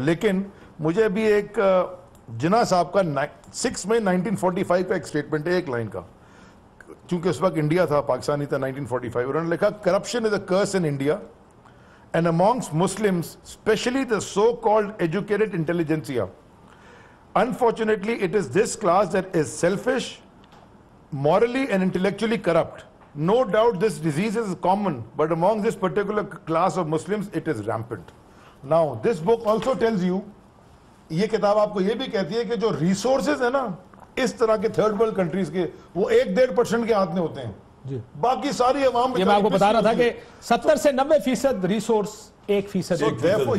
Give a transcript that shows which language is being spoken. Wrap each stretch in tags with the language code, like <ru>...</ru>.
<ur>لیکن مجھے بھی ایک جناح صاحب کا 6 مئی 1945 کا ایک اسٹیٹمنٹ ہے, ایک لائن کا, چونکہ اس وقت انڈیا تھا, پاکستانی تھا 1945. انہوں نے لکھا</ur> <en>Corruption is a curse in India and amongst Muslims, especially the so-called educated intelligentsia. Unfortunately, it is this class that is selfish, morally and intellectually corrupt. No doubt this disease is common, but among this particular class of Muslims, it is rampant. Now, this book also tells you,</en> <ur>یہ کتاب آپ کو یہ بھی کہتی ہے کہ جو ریسورسز ہیں نا اس طرح کے تھرڈ ورلڈ کنٹریز کے, وہ 1-1.5% کے ہاتھ میں ہوتے ہیں, باقی ساری عوام. یہ میں آپ کو بتا رہا تھا کہ 70 سے 90% ریسورس 1%.</ur>